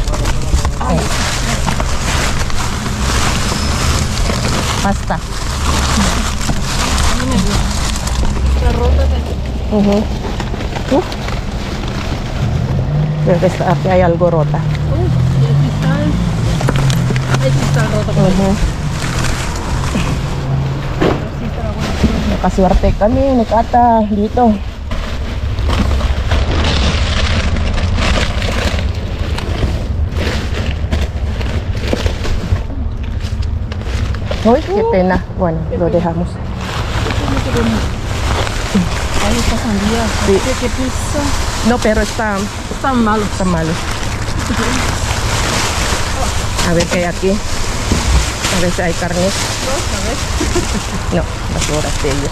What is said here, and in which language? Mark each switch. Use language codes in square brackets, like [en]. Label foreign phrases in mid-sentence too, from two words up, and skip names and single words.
[es] Ahí. Pasta. Está rota de... Creo que aquí hay algo rota. Y el cristal. El cristal roto. [tl] Nakaswerte kami ni Cata dito. [es] Uy, qué pena. Bueno, lo dejamos. Ahí está sandía. Sí. ¿Qué pizza? No, pero está Tan malo. malo. A ver qué hay aquí. A ver si hay carne. No, basuras de ellos.